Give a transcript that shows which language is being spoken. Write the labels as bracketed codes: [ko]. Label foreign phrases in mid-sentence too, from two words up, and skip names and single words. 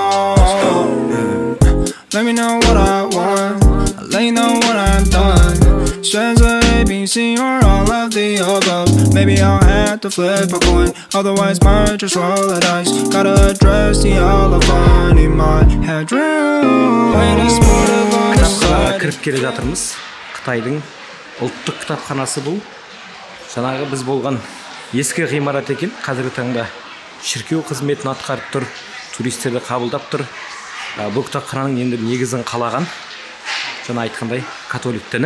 [en] Let me know what I want. I'll let you know what I've done. 选择 A, B, C or all of the above. Maybe I'll have to flip a coin. Otherwise might just roll the dice. Gotta address the elephant in my headroom. When it's smooth on the [kk] Кітапханаға [en] side. [kk] кіріп келе жатырмыз. Қытайдың ұлттық кітапханасы бұл. Жаңағы біз болған ескі ғимарат екен. Қазіргі таңда шіркеу қызметін атқарып тұр. Туристерді қабылдап тұр. Бұл кітапхананың енді негізін қалаған. Жаңа айтқандай католик діні.